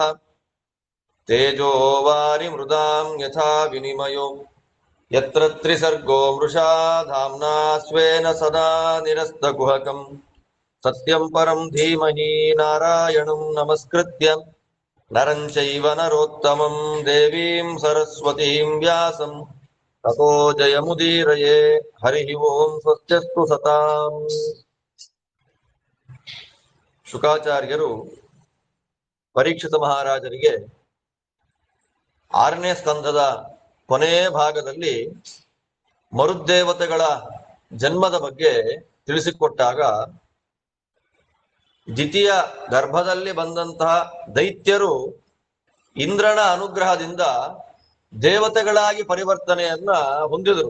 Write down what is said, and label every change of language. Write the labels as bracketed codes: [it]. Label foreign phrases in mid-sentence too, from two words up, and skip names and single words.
[sa] तेजो वारिमृदां यथा विनिमयो यत्र त्रिसर्गो मृषा धाम्ना स्वेन सदा निरस्तकुहकम् सत्यं परं धीमहि नारायणं नमस्कृत्य नरं चैव नरोत्तमं देवीं सरस्वतीं व्यासं ततो जयमुदीरये। हरिः ओं। स्वस्त्यस्तु सताम्। [kn] ಶುಕಾಚಾರ್ಯರು ಪರೀಕ್ಷಿತ ಮಹಾರಾಜರಿಗೆ 6ನೇ ಸ್ಕಂಧದ ಕೊನೆಯ ಭಾಗದಲ್ಲಿ ಮರುದ್ದೇವತೆಗಳ ಜನ್ಮದ ಬಗ್ಗೆ ತಿಳಿಸಿಕೊಟ್ಟಾಗ ದ್ವಿತೀಯ ಗರ್ಭದಲ್ಲಿ ಬಂದಂತಹ ದೈತ್ಯರು ಇಂದ್ರನ ಅನುಗ್ರಹದಿಂದ ದೇವತೆಗಳಾಗಿ ಪರಿವರ್ತನೆಯನ್ನ ಹೊಂದಿದರು.